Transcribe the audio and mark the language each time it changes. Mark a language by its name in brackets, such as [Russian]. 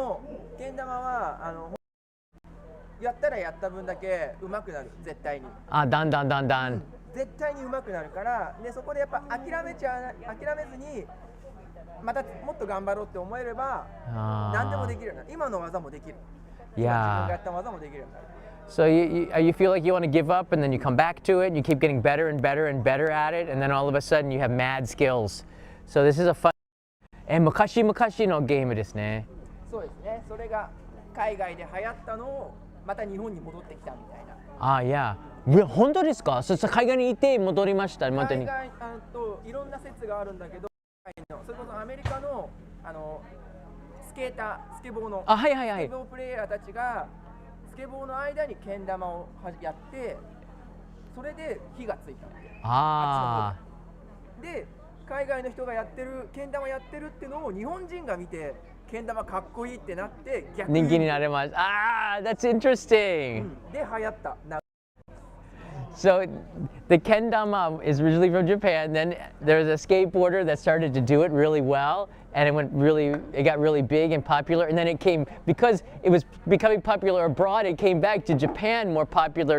[Japanese] でもけん玉はやったらやった分だけ上手くなる、絶対に。だんだん。絶対に上手くなるから、でそこでやっぱ諦めずにまたもっと頑張ろうって思えれば何でもできるようになる。今の技もできる。自分がやった技もできるようになる。 [English] So you feel like you want to give up and then you come back to it and you keep getting better and better and better at it and then all of a sudden you have mad skills. So this is a fun [Japanese] 昔々のゲームですね。そうですね。それが海外で流行ったのをまた日本に戻ってきたみたいな。いや、本当ですか？そして海外にいて戻りました。海外いろんな説があるんだけど、それこそアメリカのスケボーのスケボープレイヤーたちがスケボーの間にけん玉をやって、それで火がついたんで、海外の人がやってるけん玉やってるっていうのを日本人が見てけん玉かっこいいってなって逆に人気になれます。 [English] That's interesting. [Japanese] で流行った。 [English] So the kendama is originally from Japan. Then there's a skateboarder that started to do it really well, and it got really big and popular. And then it came, because it was becoming popular abroad, it came back to Japan more popular.